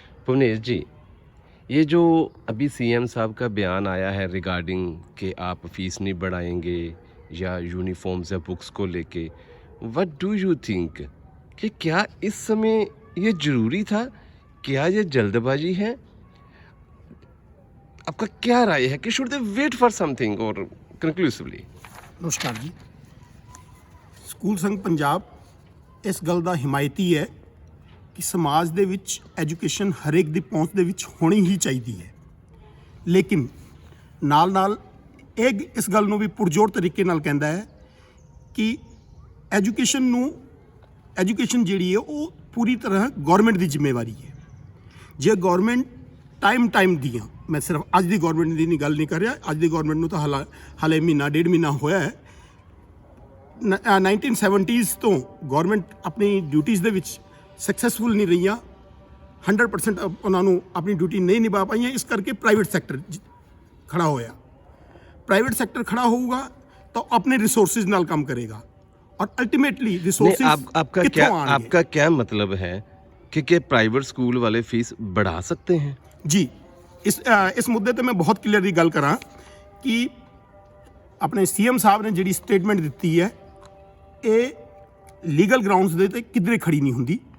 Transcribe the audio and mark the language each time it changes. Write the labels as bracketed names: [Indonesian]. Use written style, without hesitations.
[Hindi] भुवनेश जी, ये जो अभी सीएम साहब का बयान आया है रिगार्डिंग कि आप फीस नहीं बढ़ाएंगे या यूनिफॉर्म्स या बुक्स को लेके, [English] what do you think [Hindi] कि क्या इस समय ये ज़रूरी था? क्या ये जल्दबाजी है? आपका क्या राय है कि [English] Should they wait for something और conclusively? [Hindi] नमस्कार जी। [Punjabi] ਸਕੂਲ ਸੰਘ ਪੰਜਾਬ ਇਸ ਗੱਲ ਦਾ ਹਿਮਾਇਤੀ ਹੈ ਕਿ ਸਮਾਜ ਦੇ ਵਿੱਚ ਐਜੂਕੇਸ਼ਨ ਹਰੇਕ ਦੀ ਪਹੁੰਚ ਦੇ ਵਿੱਚ ਹੋਣੀ ਹੀ ਚਾਹੀਦੀ ਹੈ, ਲੇਕਿਨ ਨਾਲ ਇਹ ਇਸ ਗੱਲ ਨੂੰ ਵੀ ਪੁਰਜੋਰ ਤਰੀਕੇ ਨਾਲ ਕਹਿੰਦਾ ਹੈ ਕਿ ਐਜੂਕੇਸ਼ਨ ਜਿਹੜੀ ਹੈ ਉਹ ਪੂਰੀ ਤਰ੍ਹਾਂ ਗਵਰਨਮੈਂਟ ਦੀ ਜ਼ਿੰਮੇਵਾਰੀ ਹੈ। ਜੇ ਗਵਰਨਮੈਂਟ ਟਾਈਮ ਦੀਆਂ, ਮੈਂ ਸਿਰਫ ਅੱਜ ਦੀ ਗਵਰਨਮੈਂਟ ਦੀ ਨਹੀਂ ਗੱਲ ਨਹੀਂ ਕਰ ਰਿਹਾ, ਅੱਜ ਦੀ ਗਵਰਨਮੈਂਟ ਨੂੰ ਤਾਂ ਹਾਲੇ ਮਹੀਨਾ ਡੇਢ ਮਹੀਨਾ ਹੋਇਆ ਹੈ। 1970s ਤੋਂ ਗਵਰਨਮੈਂਟ ਆਪਣੀ ਡਿਊਟੀਜ਼ ਦੇ ਵਿੱਚ ਸਕਸੈਸਫੁਲ ਨਹੀਂ ਰਹੀਆਂ, 100% ਉਹਨਾਂ ਨੂੰ ਆਪਣੀ ਡਿਊਟੀ ਨਹੀਂ ਨਿਭਾ ਪਾਈਆਂ। ਇਸ ਕਰਕੇ ਪ੍ਰਾਈਵੇਟ ਸੈਕਟਰ ਖੜਾ ਹੋਇਆ। ਪ੍ਰਾਈਵੇਟ ਸੈਕਟਰ ਖੜਾ ਹੋਊਗਾ ਤਾਂ ਆਪਣੇ ਰਿਸੋਰਸਿਸ ਨਾਲ ਕੰਮ ਕਰੇਗਾ [Hindi] और अल्टीमेटली रिसोर्सेज आपका क्या मतलब है कि प्राइवेट स्कूल वाले फीस बढ़ा सकते हैं? जी, इस मुद्दे पे मैं बहुत क्लियरली [Punjabi] गल करा [Hindi] कि अपने सीएम साहब ने जी स्टेटमेंट दी है ये लीगल ग्राउंड्स [Punjabi] दे ते किधरे [Hindi] खड़ी नहीं होंगी।